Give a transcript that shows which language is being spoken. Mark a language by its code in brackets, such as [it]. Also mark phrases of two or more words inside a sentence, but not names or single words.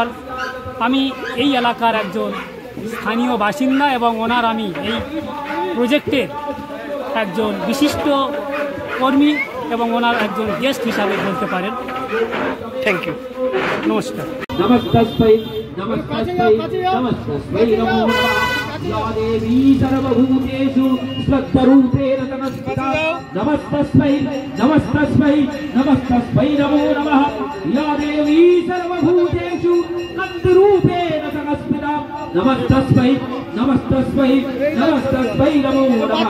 [bn] আমি এই এলাকার একজন স্থানীয় বাসিন্দা এবং ওনার আমি এই প্রজেক্টের একজন বিশিষ্ট কর্মী এবং ওনার একজন গেস্ট হিসাবে বলতে পারেন। [en] thank you, [bn] নমস্কার। [sa] नमस्तस्मै नमस्तस्मै नमस्तस्मै नमो नमः। या देवी सर्वभूतेषु स्वरूपेण नमस्कृता। नमस्तस्मै नमस्तस्मै नमस्तस्मै नमो नमः। या देवी सर्वभूतेषु नन्दरूपेण नमस्कृता। नमस्तस्मै नमस्तस्मै नमस्तस्मै नमो नमः।